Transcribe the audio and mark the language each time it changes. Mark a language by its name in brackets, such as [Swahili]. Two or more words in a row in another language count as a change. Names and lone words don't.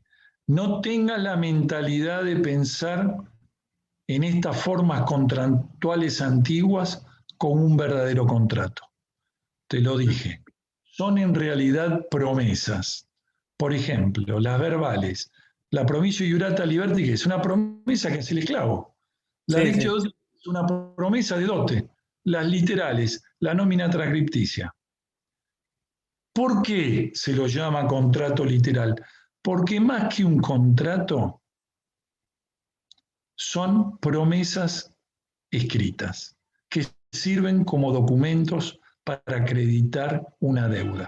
[Spanish] No tengas la mentalidad de pensar en estas formas contractuales antiguas como un verdadero contrato. Te lo dije. Son en realidad promesas. Por ejemplo, las verbales. [Latin] La promisio iurata liberti, [Spanish] que es una promesa que hace el esclavo. La [Latin] dictio dote [Spanish] es una promesa de dote. Las literales, la [Latin] nómina transcripticia. [Spanish] ¿Por qué se lo llama contrato literal? Porque más que un contrato, son promesas escritas que sirven como documentos para acreditar una deuda.